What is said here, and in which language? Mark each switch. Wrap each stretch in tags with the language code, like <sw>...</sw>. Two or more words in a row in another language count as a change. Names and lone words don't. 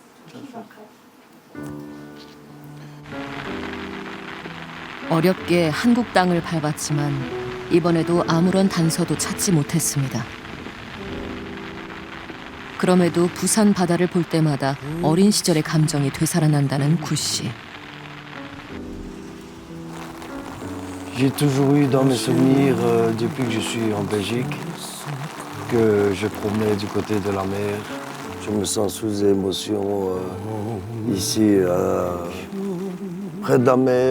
<ko>어렵게 한국 땅을 밟았지만 이번에도 아무런 단서도 찾지 못했습니다. 그럼에도 부산 바다를 볼 때마다 어린 시절의 감정이 되살아난다는 구 씨.</ko> <fr>J'ai toujours eu dans mes souvenirs, depuis que je suis en Belgique, que je promenais du côté de la mer. Je me sens sous émotion ici, près de la mer.</fr>